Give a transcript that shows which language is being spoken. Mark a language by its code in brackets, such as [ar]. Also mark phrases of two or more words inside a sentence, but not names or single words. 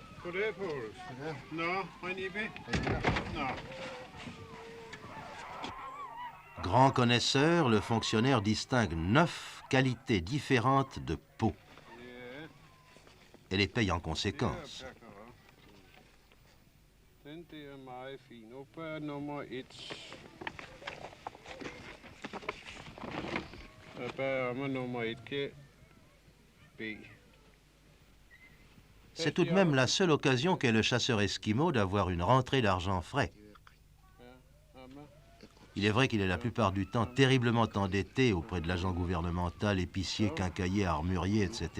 [da] for det, Poul? Nå, Renibe? [fr] Non. Grand connaisseur, le fonctionnaire distingue 9 qualités différentes de peau [da] Ja, [fr] et les paye en [da] det er [fr] conséquence. [da] Baccarat. Den der er meget fin. Oppe er nummer 1. Oppe er nummer 1, B. [fr] C'est tout de même la seule occasion qu'est le chasseur esquimau d'avoir une rentrée d'argent frais. Il est vrai qu'il est la plupart du temps terriblement endetté auprès de l'agent gouvernemental, épicier, quincaillier, armurier, etc.